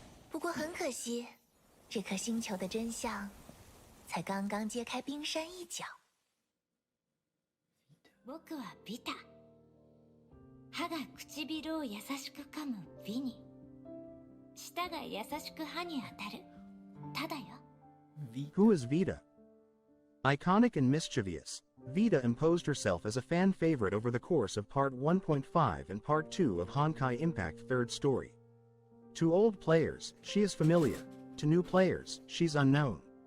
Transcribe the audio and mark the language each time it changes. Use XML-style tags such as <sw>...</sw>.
<zh>不过很可惜，这颗星球的真相才刚刚揭开冰山一角。</zh> <ja>僕はビタ。歯が唇を優しく噛むビに。舌が優しく歯に当たる。ただよ。</ja> <en>Who is Vita? Iconic and mischievous, Vita imposed herself as a fan favorite over the course of Part 1.5 and Part 2 of Honkaiimpact 3rd story. To old players, she is familiar. To new players, she's unknown.</en>